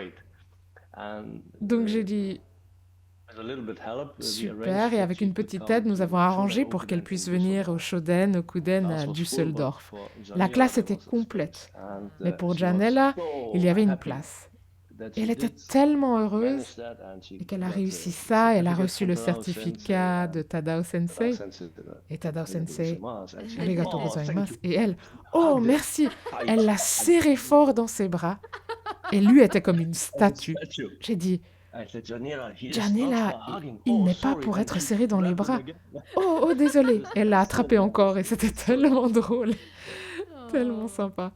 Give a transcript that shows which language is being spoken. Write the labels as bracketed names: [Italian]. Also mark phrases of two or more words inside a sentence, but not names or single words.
[French] Donc j'ai dit super, et avec une petite aide, nous avons arrangé pour qu'elle puisse venir au Shoden, au Kuden à Düsseldorf. La classe était complète, mais pour Janella, il y avait une place. Et elle était tellement heureuse et qu'elle a réussi ça, elle a reçu le certificat de Tadao Sensei. Et Tadao Sensei, [Japanese] ありがとうございます. [French] Et elle, oh merci, elle l'a serré fort dans ses bras. Et lui était comme une statue. J'ai dit, Janella, il n'est pas pour être serré dans les bras. Oh, désolé. Elle l'a attrapé encore et c'était tellement drôle, tellement sympa.